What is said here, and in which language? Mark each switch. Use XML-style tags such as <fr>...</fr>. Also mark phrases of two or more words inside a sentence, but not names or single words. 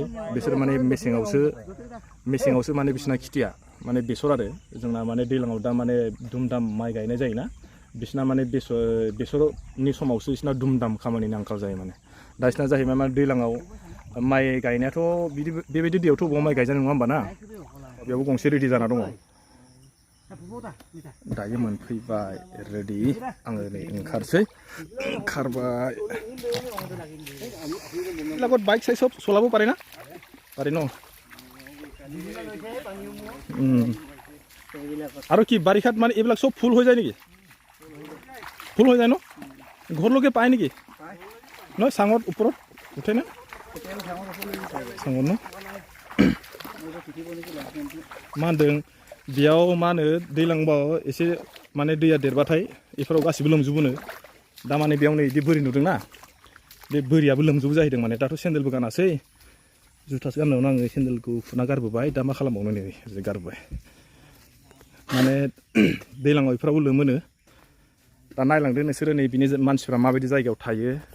<brx>बिसोर माने मेसेङावसो माने बिसिना खेथिया माने बेसर आरो जोंना माने दैज्लाङाव दा माने दुम-दाम माइ गायनाय जायोना बिसिना माने बेसरनि समावसो बिसिना दुम-दाम खामानिनि आंखाल जायो माने दा बिसिना जाहैबाय माने दैज्लाङाव माइ गायनायाथ' बेबायदि दैयावथ' बबाव माइ गायजानाय नङा होमबा ना बेयावबो गंसे रेडि जाना दङ दायो मोनफैबाय रेडि आङो नै ओंखारबाय</brx> <as>লগত বাইক চাই সব চলাব পাৰে না পাৰে ন আৰু কি বাৰিষাত মানে এইবিলাক সব ফুল হৈ যায় নেকি ফুল হৈ যায় ন ঘৰলৈকে পায় নেকি নহয় চাঙত ওপৰত উঠে না চাঙত ন</as> <brx>मा होनदों बेयाव मा होनो दैलांबाव एसे माने दैया देरबाथाय बेफोराव गासिबो लोमजोबोनो दा माने बेयाव नै बिदि बोरि नुदोंना बे बोरियाबो लोमजोबो जाहैदों माने दाथ' सेन्देलबो गानासै जुथासो गाननायावनो आङो सेन्देलखौ खुना गारबोबाय दा मा खालामबावनो नै ओरै गारबोबाय माने दैलाङाव बेफोरावबो लोमोनो दा नायलांदो नोंसोरो नै बिनि मानसिफ्रा माबायदि जायगायाव थायो</brx>